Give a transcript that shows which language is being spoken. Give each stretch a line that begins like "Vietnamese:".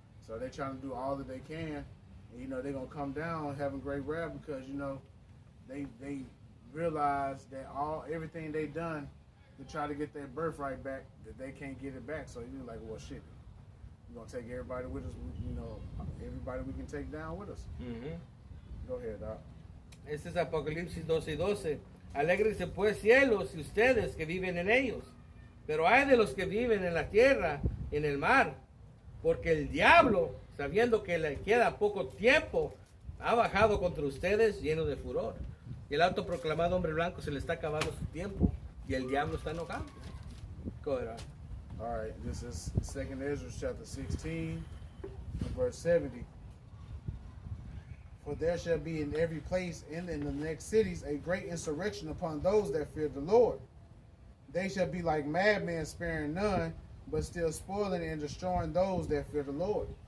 English: So they trying to do all that they can, and they're gonna come down having great wrath because they realize that everything they done to try to get their birthright back, that they can't get it back. So you're like, well, shit, we're gonna take everybody with us, everybody we can take down with us. Go ahead, Doc.
Spanish: Este es Apocalipsis 12:12. Alégrense pues cielos y ustedes que viven en ellos, pero hay de los que viven en la tierra, en el mar, porque el diablo, sabiendo que le queda poco tiempo, ha bajado contra ustedes lleno de furor. Y el autoproclamado hombre blanco se le está acabando su tiempo y el diablo está enojado.
English: Go ahead. All right, this is 2nd Ezra chapter 16, verse 70. For there shall be in every place and in the next cities a great insurrection upon those that fear the Lord. They shall be like madmen, sparing none, but still spoiling and destroying those that fear the Lord.